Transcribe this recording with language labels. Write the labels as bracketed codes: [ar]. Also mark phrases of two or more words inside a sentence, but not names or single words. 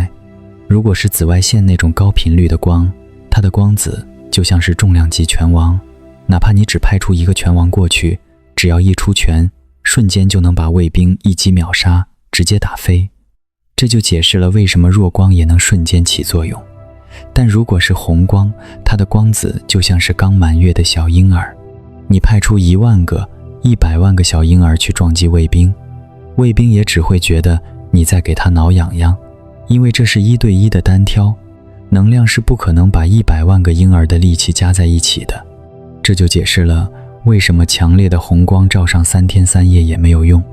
[zh] 如果是紫外線那種高頻率的光，它的光子就像是重量級拳王，哪怕你只派出一個拳王過去，只要一出拳，瞬間就能把衛兵一擊秒殺，直接打飛。這就解釋了為什麼弱光也能瞬間起作用。但如果是紅光，它的光子就像是刚滿月的小嬰兒，你派出1萬個、100萬個小嬰兒去撞擊衛兵，衛兵也只會覺得你在給他撓癢癢，因為這是1對1的單挑，能量是不可能把100萬個嬰兒的力氣加在一起的。這就解釋了為什麼強烈的紅光照上3天3夜也沒有用。